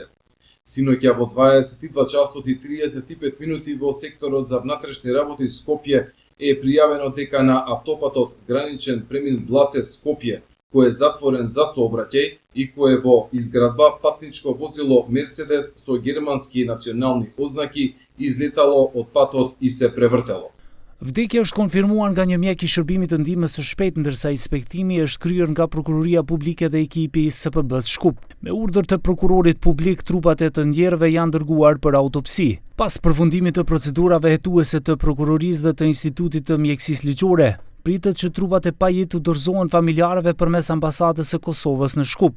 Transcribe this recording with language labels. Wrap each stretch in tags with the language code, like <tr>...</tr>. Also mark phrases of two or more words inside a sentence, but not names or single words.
<mk>Синоќа во 22 часот и 35 минути во секторот за внатрешни работи Скопје е пријавено дека на автопатот граничен премин Блаце Скопје, кој е затворен за сообраќај и кој е во изградба патничко возило Мерцедес со германски национални ознаки излетало од патот и се превртело.</mk> <sq>Vdekja është konfirmuar nga një mjek I shërbimit të ndihmës së shpejtë ndërsa inspektimi është kryer nga Prokuroria Publike dhe ekipi I SPB-s Shkup. Me urdhër të prokurorit publik, trupat e të ndjerëve janë dërguar për autopsi. Pas përfundimit të procedurave hetuese të prokurorisë dhe të Institutit të Mjekësisë Ligjore, pritet që trupat e pajetë dorëzohen familjarëve përmes ambasadës së Kosovës në Shkup.</sq>